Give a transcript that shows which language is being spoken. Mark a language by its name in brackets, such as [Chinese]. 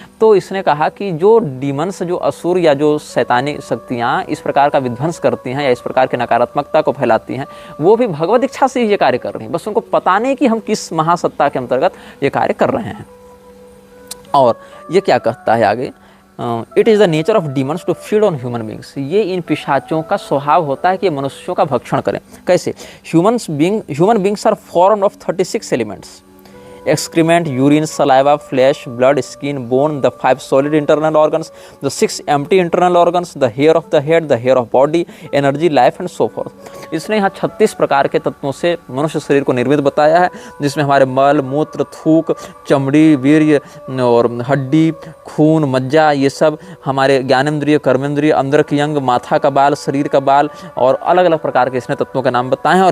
[Hindi] तो इसने कहा कि जो डीमंस, जो असुर या जो शैतानी शक्तियाँ इस प्रकार का विध्वंस करती हैं या इस प्रकार की नकारात्मकता को फैलाती हैं, वो भी भगवत इच्छा से ही ये कार्य कर रही हैं। बस उनको पता नहीं कि हम किस महासत्ता के अंतर्गत ये कार्य कर रहे हैं। और ये क्या कहता है आगे? [English] It is the nature of demons to feed on human beings. [Hindi] ये इन पिशाचों का स्वभाव होता है कि मनुष्यों का भक्षण करें। कैसे? [English] Human beings are formed of 36 elements: excrement, urine, saliva, flesh, blood, skin, bone, the 5 solid internal organs, the 6 empty internal organs, the hair of the head, the hair of body, energy, life and so forth। [Hindi] इसने यहाँ 36 प्रकार के तत्वों से मनुष्य शरीर को निर्मित बताया है, जिसमें हमारे मल, मूत्र, थूक, चमड़ी, वीर्य और हड्डी, खून, मज्जा, ये सब हमारे ज्ञानेंद्रिय, कर्मेंद्रिय, अंदर की अंग, माथा का बाल, शरीर का बाल और अलग अलग प्रकार के इसने तत्वों के नाम बताए हैं।